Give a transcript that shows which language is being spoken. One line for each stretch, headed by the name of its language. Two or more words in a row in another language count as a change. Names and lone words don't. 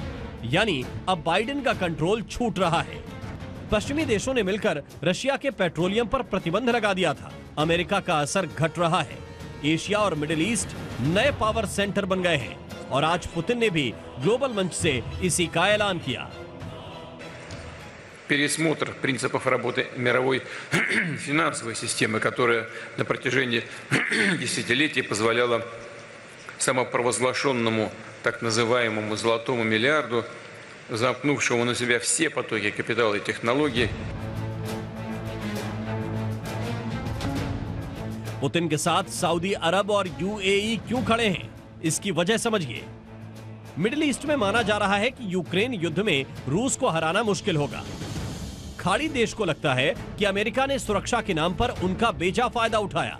Hindi: यानी अब बाइडेन का कंट्रोल छूट रहा है। पश्चिमी देशों ने मिलकर रशिया के पेट्रोलियम पर प्रतिबंध लगा दिया था। अमेरिका का असर घट रहा है। एशिया और
English: Middle East
Hindi: नए
English: power center
Hindi: बन गए हैं और आज पुतिन ने भी ग्लोबल मंच से इसी का ऐलान किया।
Russian: Пересмотр принципов работы мировой финансовой системы, которая на протяжении десятилетий позволяла самопровозглашенному так называемому золотому миллиарду, замкнувшему на себя все потоки капитала и технологий.
Hindi: पुतिन के साथ सऊदी अरब और यूएई क्यों खड़े हैं, इसकी वजह समझिए।
English: Middle East
Hindi: में माना जा रहा है कि यूक्रेन युद्ध में रूस को हराना मुश्किल होगा। खाड़ी देश को लगता है कि अमेरिका ने सुरक्षा के नाम पर उनका बेजा फायदा उठाया।